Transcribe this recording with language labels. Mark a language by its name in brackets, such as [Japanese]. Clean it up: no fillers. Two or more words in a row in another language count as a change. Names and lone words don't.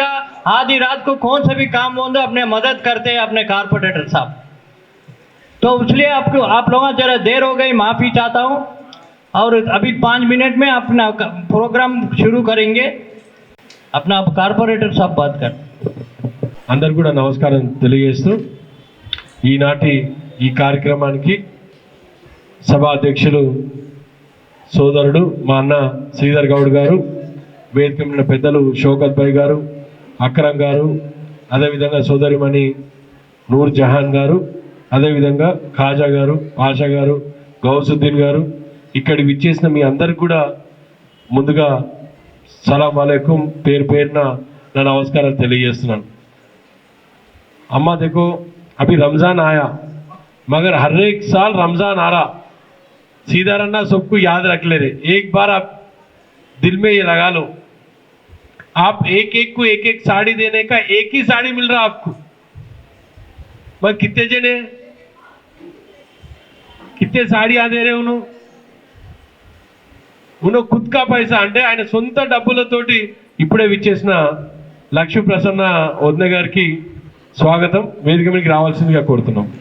[Hindi] आधी रात को कौन से भी काम हों दो अपने मदद करते हैं अपने कारपोरेटर साहब। तो इसलिए आप लोगों जरा देर हो गई, माफ़ी चाहता हूँ। और अभी 5 मिनट में अपना प्रोग्राम शुरू करेंगे। अपना कार्पोरेटर साब बात कर। [Telugu] అందరు కూడా నమస్కారం తెలియజేస్తూ ఈనాటి ఈ కార్యక్రమానికి సభా అధ్యక్షులు సోదరుడు మా అన్న శ్రీధర్ గౌడ్ గారు, వేదిక మీద పెద్దలు షౌకత్ భాయ్ గారు, అక్రమ్ గారు, అదేవిధంగా సోదరిమణి నూర్ జహాన్ గారు, అదేవిధంగా ఖాజా గారు, ఆషా గారు, గౌసుద్దీన్ గారు, ఇక్కడికి విచ్చేసిన మీ అందరికి కూడా ముందుగా [Arabic] سلام عليكم [Telugu] పేరు పేరున నా నమస్కారాలు తెలియజేస్తున్నాను। [Hindi] अम्मा देखो अभी रमज़ान आया, मगर हर एक साल रमज़ान आ रहा, सीधा रहना सबको याद रख ले रहे। एक बार आप दिल में ये लगा लो, आप एक एक को एक एक साड़ी देने का एक ही साड़ी मिल रहा आपको। मगर कितने जने कितने साड़ियां दे रहे उन्होंने खुद का पैसा [Telugu] అంటే ఆయన సొంత డబ్బులతోటి ఇప్పుడే విచ్చేసిన లక్ష్మీ ప్రసన్న వదిన గారికి స్వాగతం, వేదిక మీదకి రావాల్సిందిగా కోరుతున్నాం।